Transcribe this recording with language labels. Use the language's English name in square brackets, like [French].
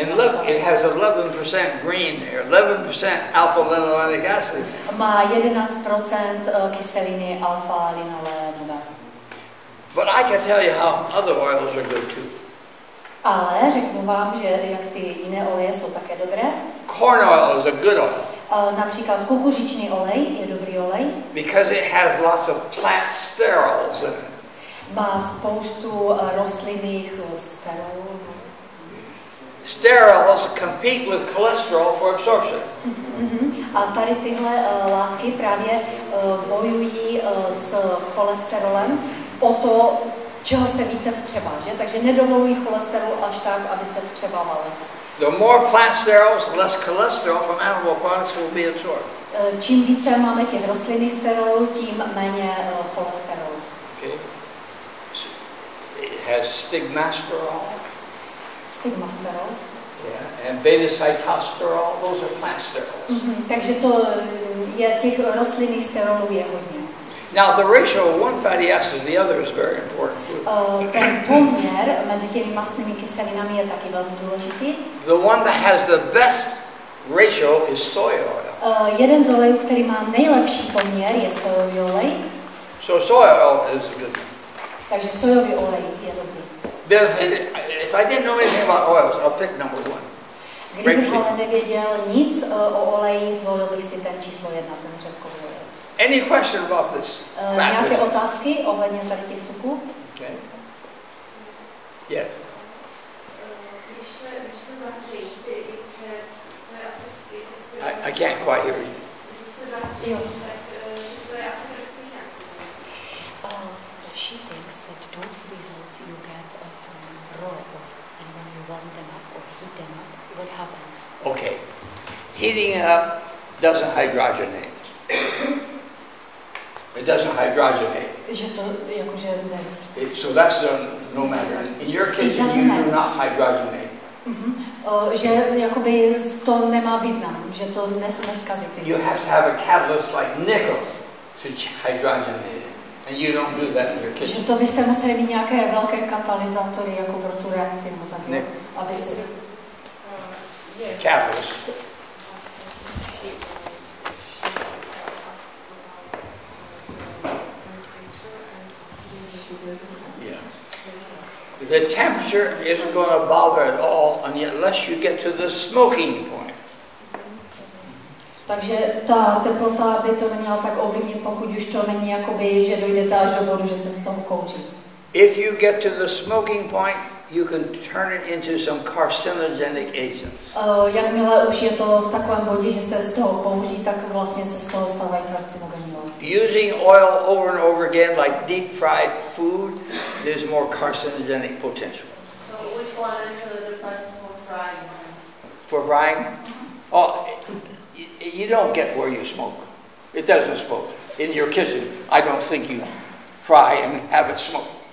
[English] And look, it has 11% green there, 11% alpha-linolenic acid. [Czech] Má 11% kyseliny alfa-linolenové. [English] But I can tell you how other oils are good too. [Czech] Ale řeknu vám, že jak ty jiné oleje jsou také dobré. [English] Corn oil is a good oil. [Czech] Například kukuřičný olej je dobrý olej. [English] Because it has lots of plant sterols in it. [Czech] Má spoustu rostlinných sterolů. [English] Sterols compete with cholesterol for absorption. [Czech] A tady tyhle látky právě bojují s cholesterolem o to, čeho se více vstřebá, že? Takže nedovolují cholesterol až tak, aby se vstřebával. [English] The more plant sterols, less cholesterol from animal products will be absorbed. [Czech] Čím více máme těch rostlinných sterolů, tím méně cholesterolu. [English] Okay. It has stigmasterol. [Czech] Stigmasterol. [English] Yeah, and beta-cytosterol, those are plant sterols. [Czech] Takže to je těch rostlinných sterolů je hodně. [English] Now the ratio of one fatty acid to the other is very important too. [Czech] Ten poměr mezi těmi mastnými kyselinami je taky velmi důležitý. [English] The one that has the best ratio is soy oil. [Czech] Jeden z olejů, který má nejlepší poměr, je sojový olej. [English] So soy oil is good. [Czech] Takže sojový olej je dobrý. [English] But if I didn't know anything about oils, I'll pick number 1. [Czech] Kdybych ale nevěděl nic o oleji, zvolil bych si ten číslo 1, ten řepkový olej. [English] Any question about this? [Czech] Nějaké otázky ohledně tady těch tuků? [English] Okay. Yeah. [Czech] Když se zahřejí, [English] I can't quite hear you. [Czech] Když se zahřejí, tak to je asi trošku jinak. [English] She thinks that those results you get from raw oil, and when you warm them up or heat them up, what happens? Okay. Heating it up doesn't hydrogenate. It doesn't hydrogenate. [Czech] Že to jakože [English] So that's no matter. In your case, you do not hydrogenate. [Czech] Že jakoby to nemá význam, že to neskazí ty. [English] You have to have a catalyst like nickel to hydrogenate it. And you don't do that in your kitchen. [Czech] Že to byste museli mít nějaké velké katalyzátory jako pro tu reakci, nebo tak, aby se... [English] Catalyst. Yeah. The temperature isn't going to bother at all unless you get to the smoking point. [Czech] Takže ta teplota by to neměla tak ovlivnit, pokud už to není jakoby, že dojdete až do bodu, že se z toho kouří. [English] If you get to the smoking point, you can turn it into some carcinogenic agents. [Czech] Jakmile už je to v takovém bodě, že se z toho kouří, tak vlastně se z toho stávají karcinogenní látky. [English] Using oil over and over again, like deep fried food, there's more carcinogenic potential. So which one is the best for frying? For frying? Oh, you don't get where you smoke. It doesn't smoke. In your kitchen, I don't think you fry and have it smoke.